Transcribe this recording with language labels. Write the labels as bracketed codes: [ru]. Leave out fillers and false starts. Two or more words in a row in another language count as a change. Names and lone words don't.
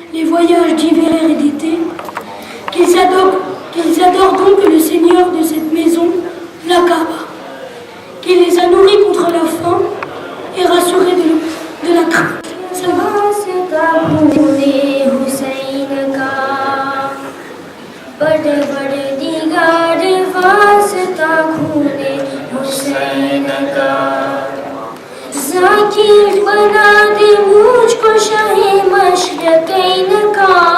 [fr] voyages d'hiver et d'été, qu'ils adorent donc le Seigneur de cette maison, la Kaaba, qui les a nourris contre la faim et rassurés de la crainte. [ur] ذاکر بنا دے مجھ کو شاہ مشرقین کا